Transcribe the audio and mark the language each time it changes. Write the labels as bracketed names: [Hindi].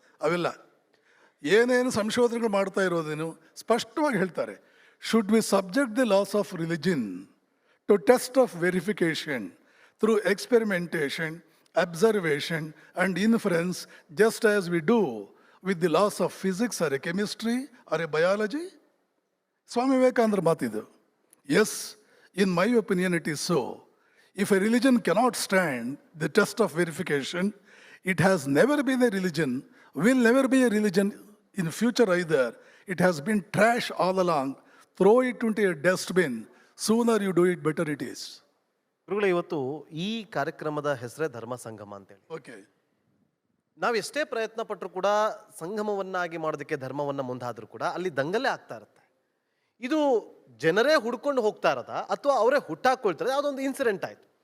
[Kannada] ಅವೆಲ್ಲ ಏನೇನು ಸಂಶೋಧನೆಗಳು ಮಾಡ್ತಾ ಇರೋದೇನು ಸ್ಪಷ್ಟವಾಗಿ ಹೇಳ್ತಾರೆ. [English] Should we subject the laws of religion to test of verification through experimentation, observation and inference, just as we do with the laws of physics or a chemistry or a biology? Swami Vivekananda ಮಾತಿದು. Yes, in my opinion it is so. If a religion cannot stand the test of verification, it has never been a religion, will never be a religion in future either. It has been trash all along. Throw it into a dustbin. Sooner you do it, better it is. [Kannada] ಗುರುಗಳೇ, ಇವತ್ತು ಈ ಕಾರ್ಯಕ್ರಮದ ಹೆಸರೇ ಧರ್ಮ ಸಂಗಮ ಅಂತೇಳಿ. Okay, ನಾವು ಎಷ್ಟೇ ಪ್ರಯತ್ನ ಪಟ್ಟರು ಕೂಡ ಸಂಗಮವನ್ನಾಗಿ ಮಾಡೋದಕ್ಕೆ ಧರ್ಮವನ್ನು ಮುಂದಾದರೂ ಕೂಡ ಅಲ್ಲಿ ದಂಗಲೇ ಆಗ್ತಾ ಇರುತ್ತೆ. ಇದು ಜನರೇ ಹುಡ್ಕೊಂಡು ಹೋಗ್ತಾ ಇರೋದ ಅಥವಾ ಅವರೇ ಹುಟ್ಟಾಕೊಳ್ತಾರೆ? ಯಾವುದೊಂದು ಇನ್ಸಿಡೆಂಟ್ ಆಯಿತು.